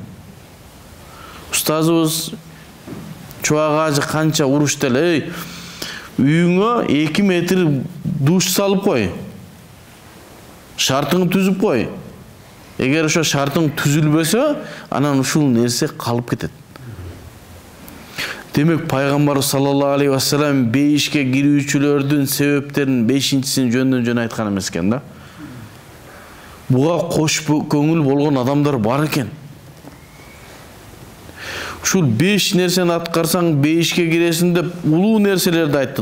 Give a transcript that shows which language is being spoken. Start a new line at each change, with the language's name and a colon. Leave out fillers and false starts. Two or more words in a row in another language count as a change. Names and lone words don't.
Kyrgyz: Устазыбыз чубагажы канча урушту эле, үйүңө 2 метр душ салып кой. Шартыңы түзүп кой. Эгер ошо шартың түзүлбөсө, анан ушул нерсе калып кетет. Демек Пайгамбар
Arabic: صلى الله عليه وسلم
Kyrgyz: бейишке кирүүчүлөрдүн себептерин 5-син жөндөн-жөн айткан эмес экен да. Буга кош көңүл болгон адамдар бар экен. Ушул 5 нерсени аткарсаң бейишке киресиң деп улуу нерселерди айтты.